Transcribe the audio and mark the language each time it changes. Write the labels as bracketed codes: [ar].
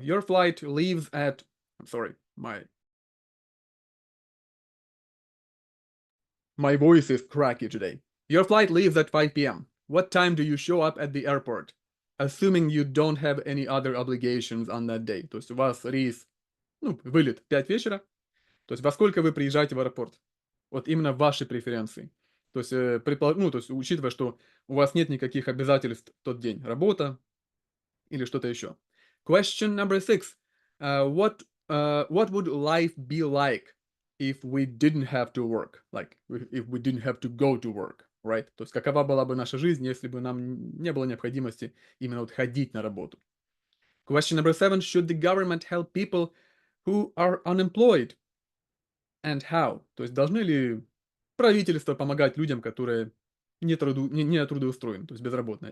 [en] Your flight leaves at, I'm sorry, my voice is cracky today. Your flight leaves at 5 p.m. What time do you show up at the airport? Assuming you don't have any other obligations on that day. [ru] То есть у вас рейс, ну, вылет в 5 вечера. То есть во сколько вы приезжаете в аэропорт? Вот именно ваши преференции. То есть, ну, то есть учитывая, что у вас нет никаких обязательств в тот день. Работа или что-то еще. [en] Question number 6. What would life be like if we didn't have to work? Like, if we didn't have to go to work, right? [ru] То есть какова была бы наша жизнь, если бы нам не было необходимости именно вот ходить на работу? [en] Question number 7. Should the government help people who are unemployed? And how? [ru] То есть должны ли правительство помогать людям, которые не трудоустроены, то есть безработные?